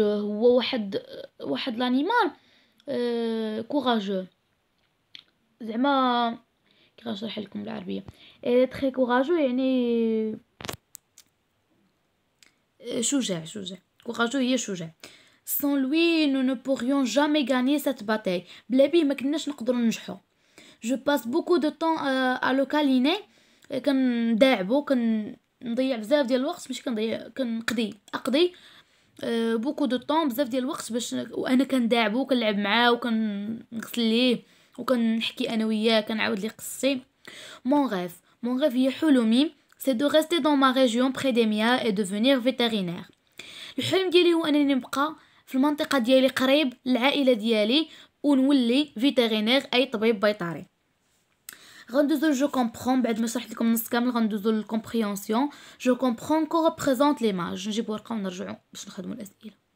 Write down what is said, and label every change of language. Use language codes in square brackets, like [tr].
[ar] هو واحد لانيمال كوراجو زعما كي غنشرح لكم بالعربيه. [fr] elle est très courageux [ar] يعني شجاع كوراجو هي شجاع. [fr] sans lui nous ne pourrions jamais gagner cette bataille. [ar] بلا بيه ما كناش نقدروا ننجحوا. [fr] je passe beaucoup de temps à le câliner. [ar] كنداعبو كنضيع بزاف ديال الوقت ماشي كنضيع اقضي [fr] beaucoup de temps [ar] بزاف ديال الوقت باش وانا كنداعبو وكنلعب معاه وكنغسل ليه وكنحكي انا وياه كنعاود ليه قصتي. [fr] mon rêve [ar] هي حلمي [fr] c'est de rester dans ma région près des miens et devenir vétérinaire. [ar] الحلم ديالي هو انني نبقى في المنطقه ديالي قريب العائله ديالي ونولي فيترينير اي طبيب بيطري. غندوزو جو كومبرون بعد ما شرحت لكم نص كامل غندوزو للكومبريهنسيون. جو كومبرون كو ريبريزونط ليماج. نجيب ورقه ونرجعوا باش نخدموا الاسئله.